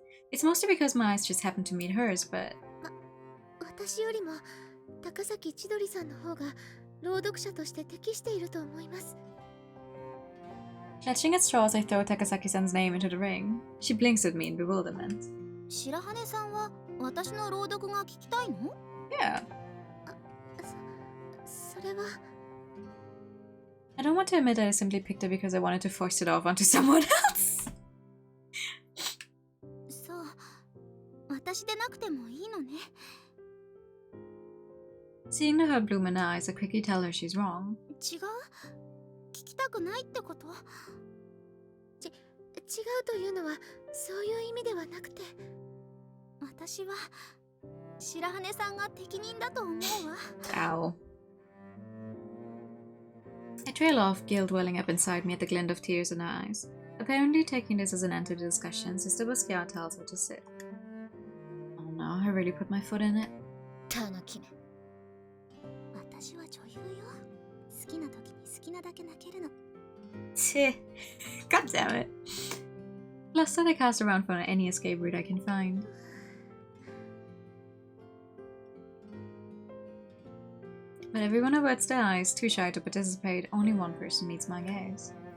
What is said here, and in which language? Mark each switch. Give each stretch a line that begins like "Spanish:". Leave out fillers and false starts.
English: It's mostly because my eyes just happened to meet hers, but...
Japanese: 私よりも高崎千鳥さんの方が朗読者として適していると思います。
English: Clutching at straws, I throw Takasaki-san's name into the ring. She blinks at me in bewilderment.
Japanese: 白羽さんは私の朗読が聞きたいの？
English: Yeah.
Japanese: それは
English: I don't want to admit that I simply picked it because I wanted to force it off onto someone else.
Japanese: そう、私でなくてもいいのね。
English: Seeing the hurt bloom in her eyes, I quickly tell her she's wrong.
Japanese: 違う？聞きたくないってこと？違うというのはそういう意味ではなくて、私は白羽さんが適任だと思うわ。 Ow.
English: I trail off, guilt welling up inside me at the glint of tears in her eyes. Apparently taking this as an end to the discussion, Sister Basquiat tells her to sit. Oh no, I really put my foot in it.
Japanese: 私は女優よ。好きな時に好きなだけ泣けるの。
English: Tch. God damn it. Last that I cast around for any escape route I can find. But everyone averts their eyes, too shy to participate. Only one person meets my gaze.